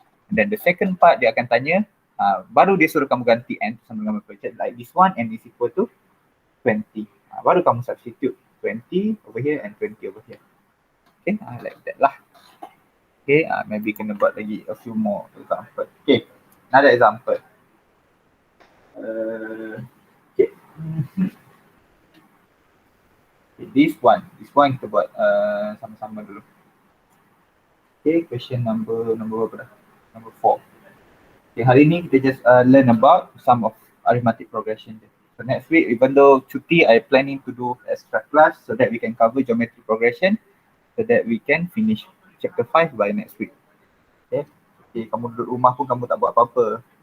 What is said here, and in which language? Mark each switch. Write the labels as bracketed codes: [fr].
[en] And then the second part [ms] dia akan tanya, baru dia suruh kamu ganti n sama dengan berapa. [en] Like this one, n is equal to 20. [ms] Baru kamu [en] substitute 20 over here and 20 over here. Okay, like that lah. [ms] Okay, maybe kena buat lagi [en] a few more example. Okay, another example. Okay. Okay, this one [ms] kita buat sama-sama dulu. [en] Okay, question number [ms] berapa dah? [en] Number 4. Okay, [ms] hari ni kita [en] just learn about some of arithmetic progression. So next week, even though cuti, I planning to do extra class so that we can cover geometry progression, so that we can finish chapter 5 by next week. [ms] Okay, kamu duduk rumah pun kamu tak buat apa-apa.